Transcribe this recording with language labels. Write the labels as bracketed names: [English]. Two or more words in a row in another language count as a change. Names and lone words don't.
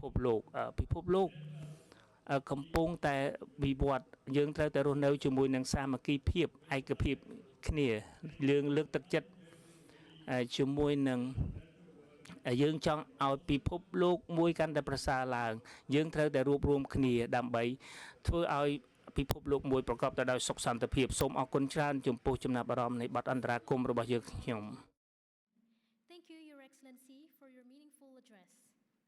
[Khmer] ពលោកកំពុងតែវិវត្តយើងត្រូវតែរស់នៅជាមួយនឹងសាមគ្គីភាពឯកភាពគ្នាលើកទឹកចិត្តជាមួយនឹងយើងចង់ឲ្យពិភពលោកមួយកាន់តែប្រសើរឡើងយើងត្រូវតែរួបរวมគ្នាដើម្បីធ្វើឲ្យពិភពលោកមួយប្រកបទៅដោយសុខសន្តិភាពសូមអរគុណច្រើនចំពោះចំណាប់អារម្មណ៍នៃបទអន្តរាគមន៍របស់យើងខ្ញុំ [English] Thank you, Your Excellency, for your meaningful address.